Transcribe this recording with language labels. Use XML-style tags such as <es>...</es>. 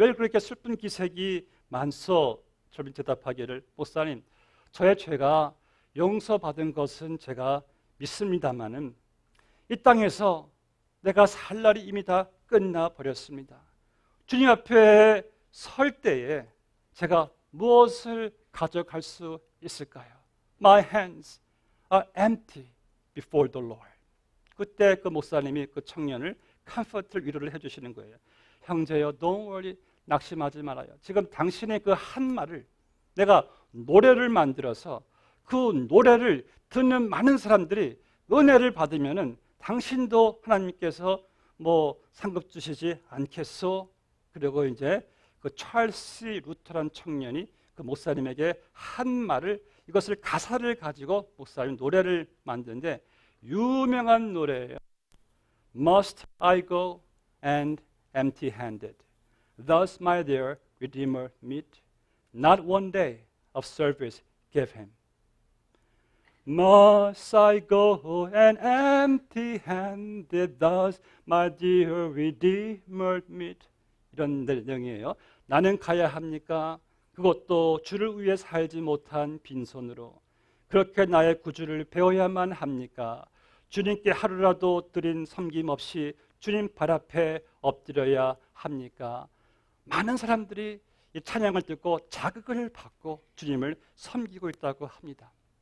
<ko>왜 그렇게 슬픈 기색이 많소? 저를 대답하기를 목사님, 저의 죄가 용서받은 것은 제가 믿습니다마는 이 땅에서 내가 살 날이 이미 다 끝나 버렸습니다. 주님 앞에 설 때에 제가 무엇을 가져갈 수 있을까요?</ko> <en>My hands are empty before the Lord.</en> <ko>그때 그 목사님이 그 청년을 컴포트를 위로를 해주시는 거예요. 형제여,</ko> <en>don't worry,</en> <ko>낙심하지 말아요. 지금 당신의 그 한 말을 내가 노래를 만들어서 그 노래를 듣는 많은 사람들이 은혜를 받으면은 당신도 하나님께서 뭐 상급 주시지 않겠소? 그리고 이제 그 찰스 루터란 청년이 그 목사님에게 한 말을 이것을 가사를 가지고 목사님 노래를 만드는데 유명한 노래예요.</ko> <en>Must I go and empty-handed? Thus my dear Redeemer meet. Not one day of service give him. Must I go and empty-handed? Thus my dear Redeemer meet.</en> <ko>이런 내용이에요. 나는 가야 합니까? 그것도 주를 위해 살지 못한 빈손으로. 그렇게 나의 구주를 배워야만 합니까? 주님께 하루라도 드린 섬김 없이 주님 발 앞에 엎드려야 합니까? 많은 사람들이 이 찬양을 듣고 자극을 받고 주님을 섬기고 있다고 합니다.</ko>